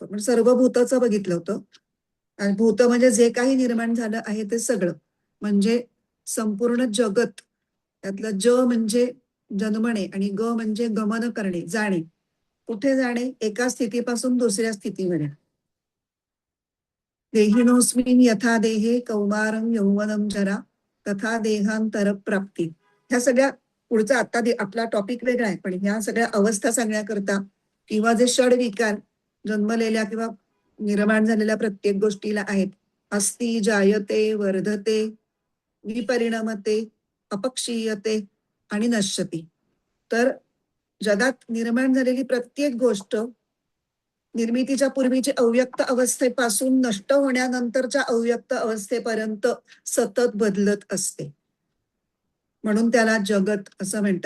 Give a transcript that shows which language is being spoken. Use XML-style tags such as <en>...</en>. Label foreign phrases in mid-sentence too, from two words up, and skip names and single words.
<mr>म्हणजे सर्व भूताचं बघितलं होतं. आणि भूत म्हणजे जे काही निर्माण झालं आहे ते सगळं, म्हणजे संपूर्ण जगत. त्यातलं ज म्हणजे जन्मणे आणि ग म्हणजे गमन करणे, जाणे. कुठे जाणे? एका स्थितीपासून दुसऱ्या स्थितीमध्ये.</mr> <sa>देहिनोस्मिन यथा देहे कौमारं यौवनं जरा तथा देहांतर प्राप्ती.</sa> <mr>ह्या सगळ्या पुढचा आता आपला टॉपिक वेगळा आहे, पण ह्या सगळ्या अवस्था सांगण्याकरता किंवा जे षड विकार जन्मलेल्या किंवा निर्माण झालेल्या प्रत्येक गोष्टीला आहेत.</mr> <sa>अस्ति जायते वर्धते विपरिणमते अपक्षीयते आणि नश्यती.</sa> <mr>तर जगात निर्माण झालेली प्रत्येक गोष्ट निर्मितीच्या पूर्वीची अव्यक्त अवस्थेपासून नष्ट होण्यानंतरच्या अव्यक्त अवस्थेपर्यंत सतत बदलत असते, म्हणून त्याला जगत असं म्हणतात.</mr>